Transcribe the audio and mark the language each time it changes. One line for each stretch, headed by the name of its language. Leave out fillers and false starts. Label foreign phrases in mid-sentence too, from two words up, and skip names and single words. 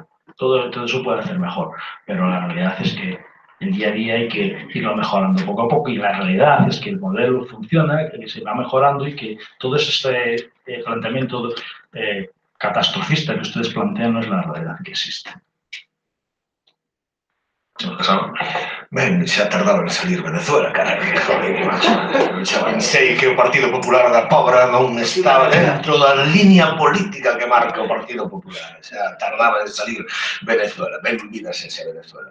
Spanish: Todo eso puede hacer mejor, pero la realidad es que el día a día hay que irlo mejorando poco a poco, y la realidad es que el modelo funciona, que se va mejorando, y que todo este planteamiento catastrofista que ustedes plantean no es la realidad que existe.
Galician: Ben, xa tardaba en salir Venezuela, cara, que joder, macho. Xa pensei que o Partido Popular da Pobra non estaba dentro da línea política que marca o Partido Popular. Xa tardaba en salir Venezuela. Benvidas ese Venezuela.